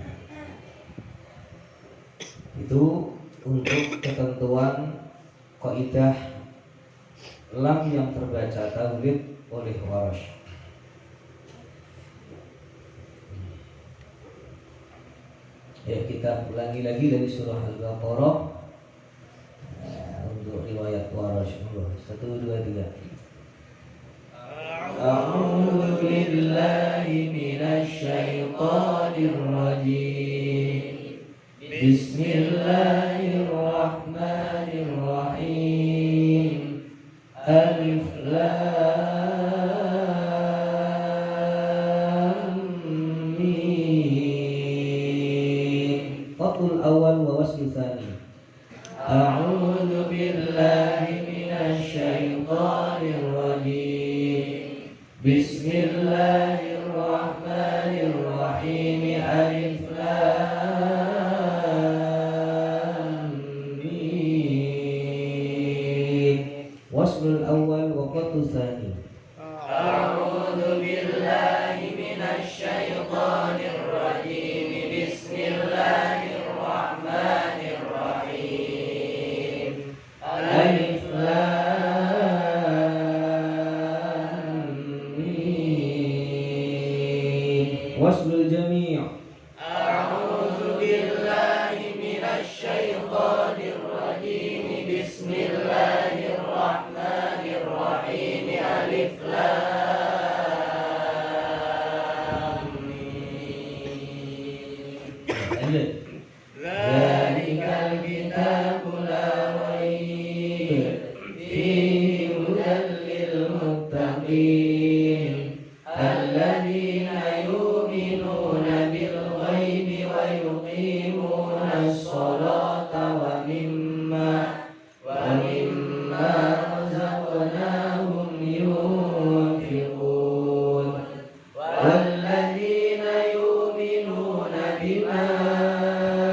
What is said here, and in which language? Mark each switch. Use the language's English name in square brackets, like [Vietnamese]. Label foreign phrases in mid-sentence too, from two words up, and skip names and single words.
[Indonesian] Itu untuk ketentuan kaidah lam yang terbaca tawlid oleh Warsh. Ya, kita ulangi lagi dari surah Al-Baqarah untuk riwayat Warsh. 1, 2, 3. [Arabic] أعوذ بالله من الشيطان الرجيم. بسم الله الرحمن الرحيم. الم. فتح الأول ووصل الثاني. أعوذ بالله من الشيطان الرجيم. بسم الله الرحمن الرحيم. الم. وصل الأول وقطع الثاني. أعوذ بالله من الشيطان الرجيم. بسم الله الرحمن الرحيم. الم. وصل الجميع'. أعوذ بالله من الشيطان الرجيم. بسم الله الرحمن الرحيم. الم. ذلك الكتاب لا ريب فيه هدى للمتقين الذين يؤمنون بالغيب ويقيمون الصلاة ومما رزقناهم ينفقون والذين يؤمنون بما